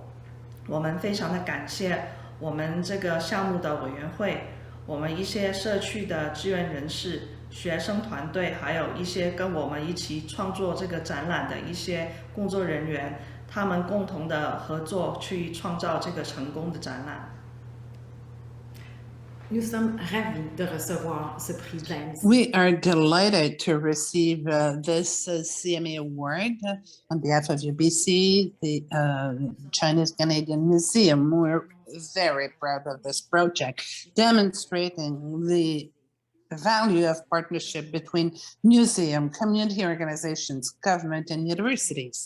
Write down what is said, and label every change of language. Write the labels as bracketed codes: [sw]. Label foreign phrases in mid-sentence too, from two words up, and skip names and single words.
[zh] 我們非常的感謝我們這個項目的委員會，我們一些社區的志願人士、學生團隊，還有一些跟我們一起創作這個展覽的一些工作人員，他們共同的合作去創造這個成功的展覽。 [fr] Nous sommes ravis de recevoir ce prix d'AMC. [en] We are delighted to receive this CMA award on behalf of UBC, the Chinese Canadian Museum. We're very proud of this project, demonstrating the value of partnership between museum, community organizations, government, and universities.